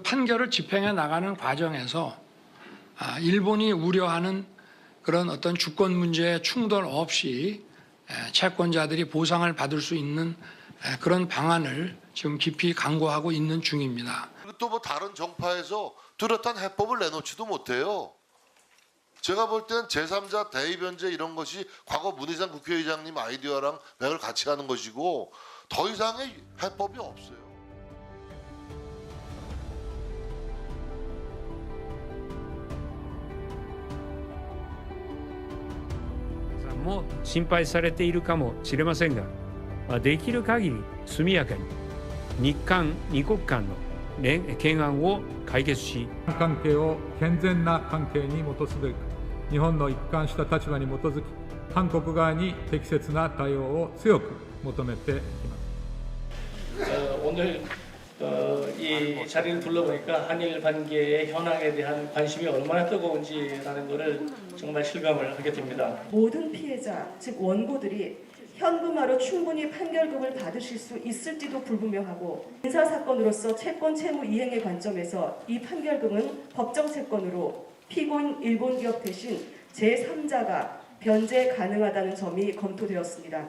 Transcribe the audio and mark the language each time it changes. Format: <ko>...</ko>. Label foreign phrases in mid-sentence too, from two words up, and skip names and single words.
<ko>판결을 집행해 나가는 과정에서 일본이 우려하는 그런 어떤 주권 문제에 충돌 없이 채권자들이 보상을 받을 수 있는 그런 방안을 지금 깊이 강구하고 있는 중입니다. 또 뭐 다른 정파에서 뚜렷한 해법을 내놓지도 못해요. 제가 볼 땐 제3자 대의변제 이런 것이 과거 문희상 국회의장님 아이디어랑 맥을 같이 가는 것이고 더 이상의 해법이 없어요.</ko> <ja>も心配されているかもしれませんが、できる限り速やかに日韓二国間の懸案を解決し、関係を健全な関係に基すべく日本の一貫した立場に基づき韓国側に適切な対応を強く求めています。</ja> <ko>오늘 이 자리를 둘러보니까 한일 관계의 현황에 대한 관심이 얼마나 뜨거운지라는 것을 정말 실감을 하게 됩니다. 모든 피해자, 즉 원고들이 현금화로 충분히 판결금을 받으실 수 있을지도 불분명하고, 민사사건으로서 채권 채무 이행의 관점에서 이 판결금은 법정 채권으로 피고인 일본 기업 대신 제3자가 변제 가능하다는 점이 검토되었습니다.</ko>